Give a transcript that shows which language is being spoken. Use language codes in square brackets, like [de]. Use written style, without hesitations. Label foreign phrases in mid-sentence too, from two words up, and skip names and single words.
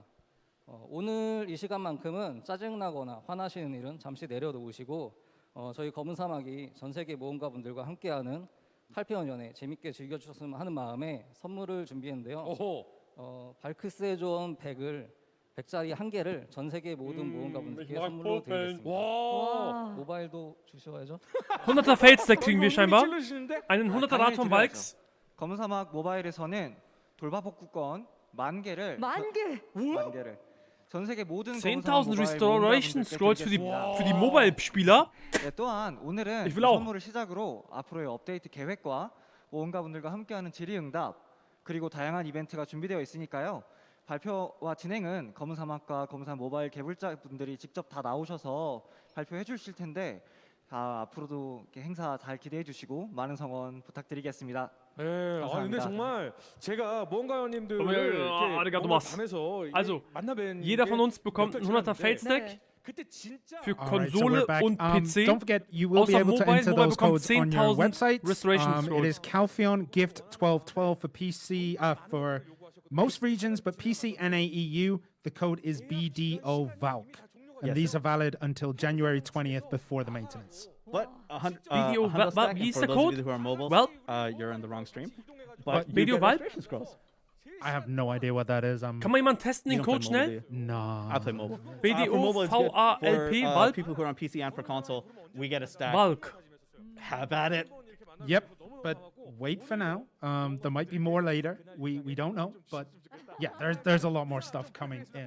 [ko] 오늘 이 시간만큼은 짜증나거나 화나시는 일은 잠시 내려놓으시고 저희 검은 사막이 전 세계 모험가분들과 함께하는 칼페온 연애 재밌게 즐겨주셨으면 하는 마음에 선물을 준비했는데요. 발크스에 좋은 100짜리 한 개를 전 세계 모든 모험가분들께 선물로 드리겠습니다. 모바일도 주셔야죠. [de] 100er Fates-Deck kriegen wir scheinbar. Einen 100er Rad von Balks. [ko] 검은 사막 모바일에서는 돌바복구권 10,000개를 만 개를 전 세계 모든 [de] 10.000 [en] Restoration Scrolls [de] für die Mobile-Spieler. [ko] 네, 또한 오늘은 이 [de] Ich will auch. [ko] 선물을 시작으로 앞으로의 업데이트 계획과 모험가분들과 함께하는 질의응답 그리고 다양한 이벤트가 준비되어 있으니까요. 발표와 진행은 검은 사막과 검은 사막 모바일 개발자분들이 직접 다 나오셔서 발표해 주실 텐데 앞으로도 이렇게 행사 잘 기대해 주시고 많은 성원 부탁드리겠습니다. 네, 감사합니다. 근데 정말 제가 모험가원님들을 [de] Also, jeder von uns bekommt einen 100er Fates-Deck für Konsole und PC. [en] Don't forget, you will be able to enter those [de] bekommt [en] codes on your [de] 10.000 [en] website. [de] Restoration [en] It is [de] Scrolls. [en] Calpheon Gift 1212 for PC, for most regions, but PC and AEU, the code is BDO VALC. And Yes. these are valid until January 20th before the maintenance. But Video, [de] wie ist der Code? [en] Who are mobile, Well, you're on the wrong stream. But you Video get Valve? registration scrolls. I have no idea what that is. [de] Kann man jemand testen, den [en] You don't [de] Code [en] play [de] schnell? [en] mobile, do you? No. I play mobile. BDO, For mobile, it's good. VALP, For, Valve? people who are on PC and for console, we get a stack. Valk. Have at it. Yep, but wait for now. There might be more later. We don't know, but yeah, there's a lot more stuff coming in.